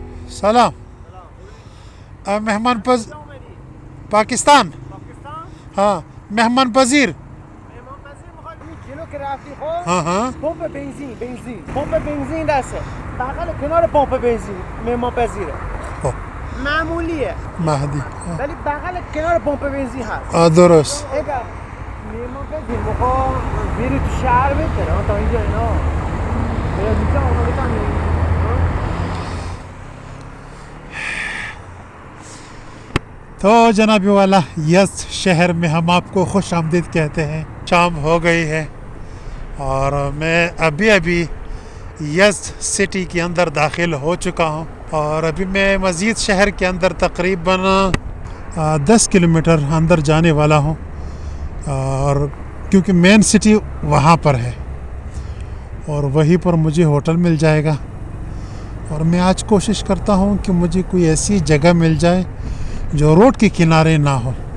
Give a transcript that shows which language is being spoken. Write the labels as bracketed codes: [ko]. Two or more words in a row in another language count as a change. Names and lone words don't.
[ur] سلام مہمان پاکستان ہاں مہمان پذیر [fa] جلو که رفتی خب ها ها پمپ بنزین دسته بغل کنار پمپ بنزین مهمان پذیره خب. معمولیه مهدی ولی بغل کنار پمپ بنزین هست درست اگر مهمان پذیر بخواه بری تو شهر بهتره تا اینجا اینا باید اینجا اونا بکنی [ur] تو جنابی والا یزد شہر میں ہم آپ کو خوش آمدید کہتے ہیں. شام ہو گئی ہے اور میں ابھی یزد سٹی کے اندر داخل ہو چکا ہوں اور ابھی میں مزید شہر کے اندر تقریباً 10 کلومیٹر اندر جانے والا ہوں اور کیونکہ [en] main city [ur] وہاں پر ہے اور وہیں پر مجھے ہوٹل مل جائے گا اور میں آج کوشش کرتا ہوں کہ مجھے کوئی ایسی جگہ مل جائے جو روڈ کے کنارے نہ ہو.